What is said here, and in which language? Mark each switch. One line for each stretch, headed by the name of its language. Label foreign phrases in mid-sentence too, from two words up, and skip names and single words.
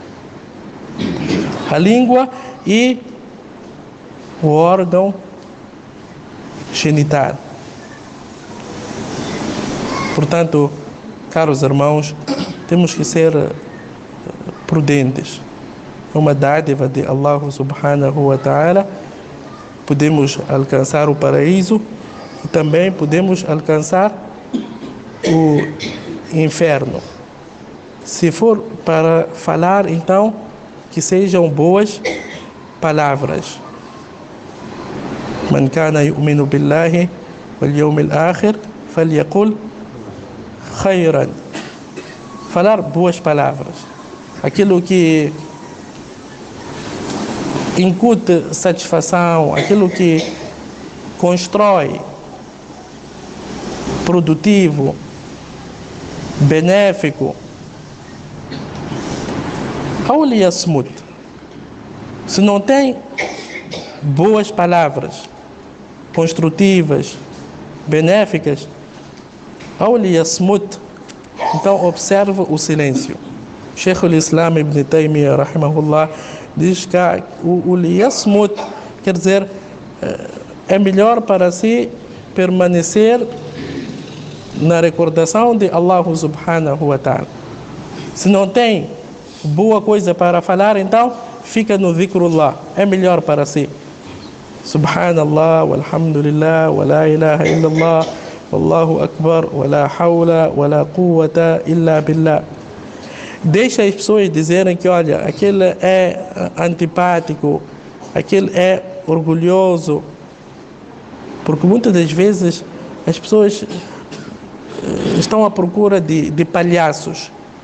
Portuguese: A língua e o órgão genital. Portanto, caros irmãos, temos que ser prudentes. É uma dádiva de
Arabic: الله سبحانه وتعالى.
Portuguese: Podemos alcançar o paraíso e também podemos alcançar o inferno. Se for para falar, então, que sejam boas palavras.
Arabic: من كان يؤمن بالله واليوم الآخر فليقل خيرا.
Portuguese: Falar boas palavras. Aquilo que incute satisfação, aquilo que constrói, produtivo, benéfico. Auliyasmut. Se não tem boas palavras construtivas, benéficas, auliyasmut, então observa o silêncio. Sheikh al-Islam Ibn Taymiyyah, rahimahullah, diz que o liyasmut quer dizer é melhor para si permanecer na recordação de
Arabic: الله سبحانه وتعالى.
Portuguese: Se não tem boa coisa para falar, então fica no dhikrullah, é melhor para si.
Arabic: سبحان الله والحمد لله ولا إله إلا الله والله أكبر ولا حول ولا قوة إلا بالله.
Portuguese: Deixa as pessoas dizerem que, olha, aquele é antipático, aquele é orgulhoso, porque muitas das vezes as pessoas estão à procura de palhaços.